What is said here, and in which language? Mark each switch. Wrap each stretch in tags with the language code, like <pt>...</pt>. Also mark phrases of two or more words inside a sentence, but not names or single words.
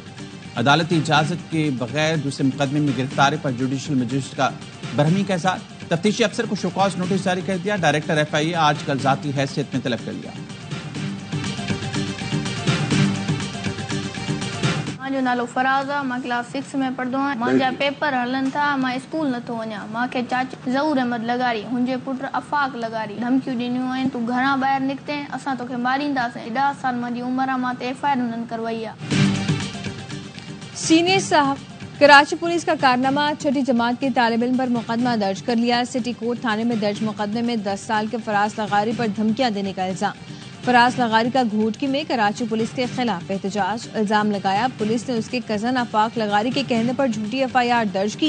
<ur>عدالتی اجازت کے بغیر دوسرے مقدمے میں گرفتاری پر جوڈیشل مجسٹریٹ کا برہمی کا اظہار، تفتیشی افسر کو شوکاز نوٹس جاری کر دیا، ڈائریکٹر FIA آج کل ذاتی حیثیت میں طلب کر لیا۔</ur> <sd>جو نالو فراز ہے، میں کلاس 6 میں پڑھدو ہاں، مانجا پیپر ہلن تھا، میں اسکول نہ تھو وञा، ماں کے چاچا ظہور احمد لگاری، ہنجے پٹ افاق لگاری دھمکیوں ॾिनियूं आहिनि، تو گھراں ॿاہر निकिते असां तोखे मारींदासीं، 10 साल मुंहिंजी उमिरि आहे، मां ते FIR उन्हनि करवाई आहे۔</sd> <ur>سینئر صاحب کراچی پولیس کا کارنامہ، چھٹی جماعت کے طالب علم پر مقدمہ درج کر لیا۔ سٹی کورٹ تھانے میں درج مقدمے میں 10 سال کے فراز لغاری پر دھمکیاں دینے کا الزام۔ فراز لغاری کا گھوٹکی میں کراچی پولیس کے خلاف احتجاج، الزام لگایا پولیس نے اس کے کزن آفاق لغاری کے کہنے پر جھوٹی FIR درج کی۔</ur>